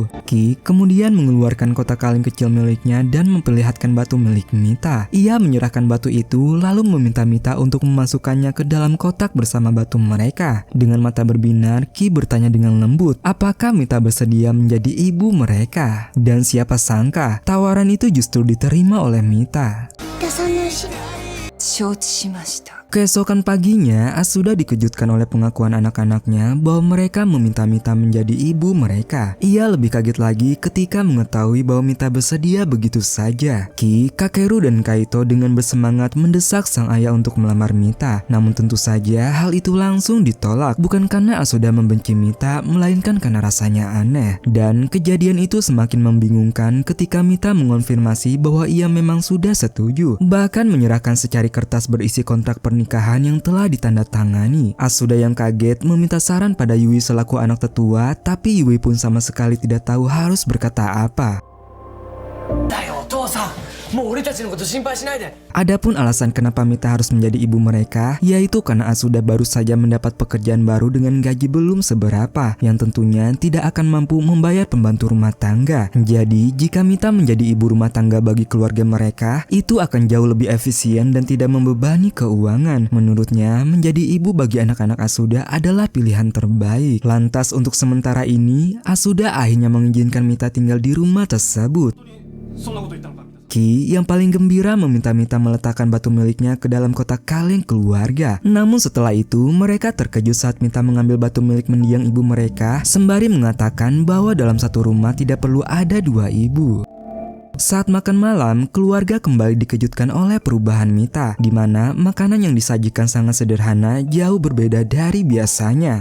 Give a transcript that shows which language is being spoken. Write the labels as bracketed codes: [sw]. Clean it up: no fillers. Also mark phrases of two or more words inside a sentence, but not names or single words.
[id] Ki kemudian mengeluarkan kotak kaleng kecil miliknya dan memperlihatkan batu milik Mita. Ia menyerahkan batu itu lalu meminta Mita untuk memasukkannya ke dalam kotak bersama batu mereka. Dengan mata berbinar, Ki bertanya dengan lembut, apakah Mita bersedia menjadi ibu mereka? Dan siapa sangka, tawaran itu justru diterima oleh Mita. [ja] 承知しました。 [id] Keesokan paginya, Asuda dikejutkan oleh pengakuan anak-anaknya bahwa mereka meminta Mita menjadi ibu mereka. Ia lebih kaget lagi ketika mengetahui bahwa Mita bersedia begitu saja. Ki, Kakeru, dan Kaito dengan bersemangat mendesak sang ayah untuk melamar Mita. Namun tentu saja hal itu langsung ditolak, bukan karena Asuda membenci Mita, melainkan karena rasanya aneh. Dan kejadian itu semakin membingungkan ketika Mita mengonfirmasi bahwa ia memang sudah setuju, bahkan menyerahkan secari kertas berisi kontrak pernikahan yang telah ditandatangani. Asuda yang kaget meminta saran pada Yui selaku anak tetua, tapi Yui pun sama sekali tidak tahu harus berkata apa. [ja] だよお父さん、もう俺たちのこと心配しないで。 [id] Adapun alasan kenapa Mita harus menjadi ibu mereka, yaitu karena Asuda baru saja mendapat pekerjaan baru dengan gaji belum seberapa, yang tentunya tidak akan mampu membayar pembantu rumah tangga. Jadi, jika Mita menjadi ibu rumah tangga bagi keluarga mereka, itu akan jauh lebih efisien dan tidak membebani keuangan. Menurutnya, menjadi ibu bagi anak-anak Asuda adalah pilihan terbaik. Lantas, untuk sementara ini, Asuda akhirnya mengizinkan Mita tinggal di rumah tersebut. [ja] そんなこと言ったのか。 [id] Ki yang paling gembira meminta Mita meletakkan batu miliknya ke dalam kotak kaleng keluarga. Namun setelah itu mereka terkejut saat Mita mengambil batu milik mendiang ibu mereka sembari mengatakan bahwa dalam satu rumah tidak perlu ada dua ibu. Saat makan malam, keluarga kembali dikejutkan oleh perubahan Mita, di mana makanan yang disajikan sangat sederhana, jauh berbeda dari biasanya.